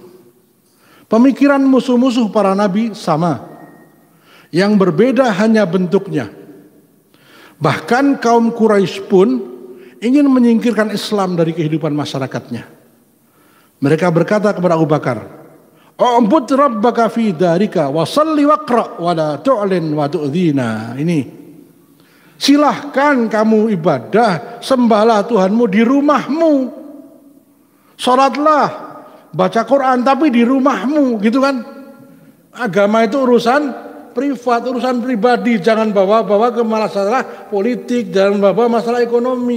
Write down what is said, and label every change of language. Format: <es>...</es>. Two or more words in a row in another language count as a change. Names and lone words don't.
<id>Pemikiran musuh-musuh para nabi sama, yang berbeda hanya bentuknya. Bahkan kaum Quraisy pun ingin menyingkirkan Islam dari kehidupan masyarakatnya. Mereka berkata kepada Abu Bakar,</id> <ar>"اعبد ربك في دارك وصل واقرأ ولا تعلن وتؤذنا."</ar> <id>Ini, silahkan kamu ibadah, sembahlah Tuhanmu di rumahmu. Salatlah, baca Quran tapi di rumahmu, gitu kan. Agama itu urusan privat, urusan pribadi, jangan bawa-bawa ke masalah politik, jangan bawa masalah ekonomi.</id>